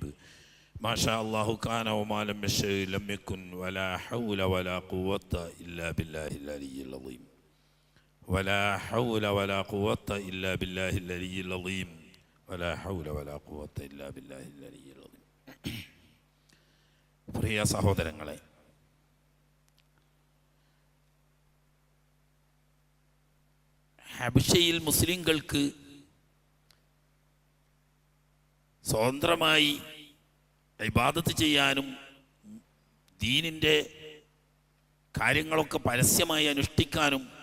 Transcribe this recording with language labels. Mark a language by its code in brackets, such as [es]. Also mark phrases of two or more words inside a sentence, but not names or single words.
[ar] ما شاء الله كان وما لم يشأ لم يكن ولا حول ولا قوة إلا بالله العلي العظيم. ولا حول ولا قوة إلا بالله العلي العظيم. ولا حول ولا قوة إلا بالله العلي العظيم. [ml] പ്രിയ സഹോദരങ്ങളെ, ഹബശയിൽ മുസ്ലിങ്ങൾക്ക് സ്വതന്ത്രമായി ഇബാദത്ത് ചെയ്യാനും ദീനിൻ്റെ കാര്യങ്ങളൊക്കെ പരസ്യമായി അനുഷ്ഠിക്കാനും